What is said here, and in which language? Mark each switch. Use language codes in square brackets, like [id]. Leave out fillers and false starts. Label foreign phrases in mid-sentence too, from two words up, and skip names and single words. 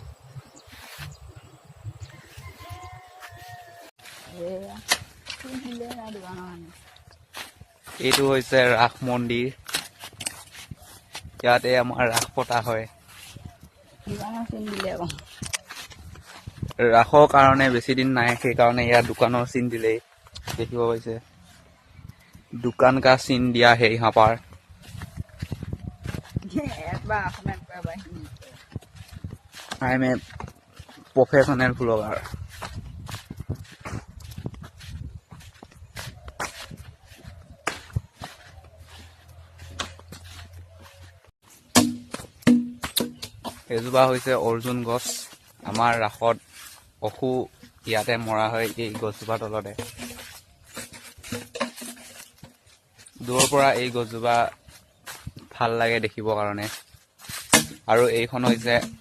[as] এইটো হৈছে ৰাস মন্দিৰ ইয়াতে আমাৰ ৰাস পতা হয় ৰাসৰ কাৰণে বেছি দিন নাই সেইকাৰণে ইয়াত দোকানৰ চিন দিলেই দেখিব পাইছে [hi] दुकान का सीन दिया है यहाँ पर [en] I am a professional blogger [as] এজোপা হৈছে অৰ্জুন গছ আমাৰ ৰাসত অসু ইয়াতে মৰা হয় এই গছজোপা তলতে দূৰৰ পৰা এই গছজোপা ভাল লাগে দেখিবৰ কাৰণে আৰু এইখন হৈছে